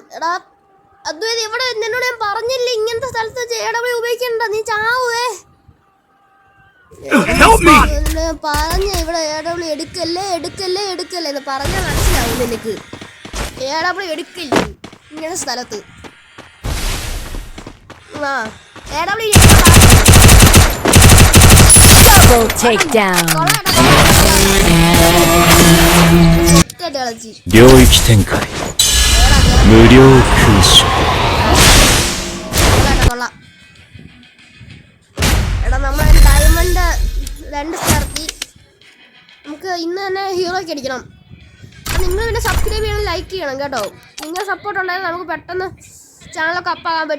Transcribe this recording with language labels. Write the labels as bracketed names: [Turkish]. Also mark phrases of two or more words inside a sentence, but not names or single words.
[Malayalam] എടാ അദ്വൈത് ഇവിടെ നിന്നോട് ഞാൻ പറഞ്ഞില്ലേ ഇങ്ങനത്തെ സ്ഥലത്ത് JW ഉപയോഗിക്കണ്ട. നീ ചാവേ. പറഞ്ഞ ഇവിടെ AW എടുക്കല്ലേ എന്ന് പറഞ്ഞാൽ മനസ്സിലാവും നിനക്ക്. AW എടുക്കില്ലേ ഇങ്ങനെ സ്ഥലത്ത്. [English] Double takedown. [Japanese] 領域展開無料空襲 [Malayalam] എടാ നമ്മൾ ഡയമണ്ട് 2 സ്റ്റാർക്കി നമുക്ക് ഇന്ന് തന്നെ ഹീറോയ്ക്ക് അടിക്കണം. നിങ്ങൾ പിന്നെ സബ്സ്ക്രൈബ് ചെയ്യണം, ലൈക്ക് ചെയ്യണം കേട്ടോ. നിങ്ങളുടെ സപ്പോർട്ട് ഉണ്ടായാൽ നമുക്ക് പെട്ടെന്ന് ചാനലൊക്കെ അപ്പാകാൻ പറ്റും.